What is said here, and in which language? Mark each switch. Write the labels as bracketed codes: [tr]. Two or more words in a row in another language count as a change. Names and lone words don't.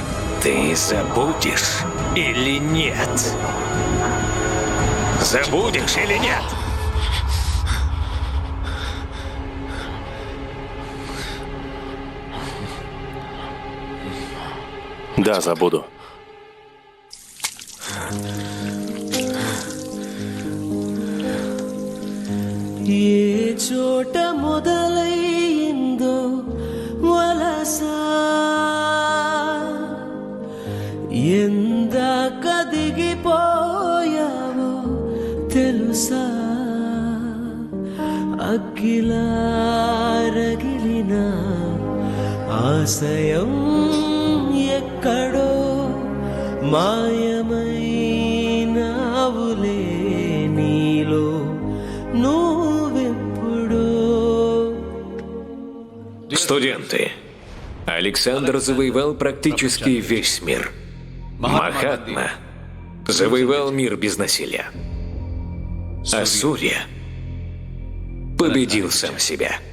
[ru] Ты забудешь или нет? Забудешь или нет? Да, забуду. [te] ఏ చోట మొదలైందో వలస ఎందాక దిగిపోయావో తెలుసా అగ్గిలా రగిలిన ఆశయం ఎక్కడో మాయమైనావులే నీలో నువ్వెప్పుడో. [ru] Студенты. Александр завоевал практически весь мир. Махатма завоевал мир без насилия. А Сурья победил сам себя.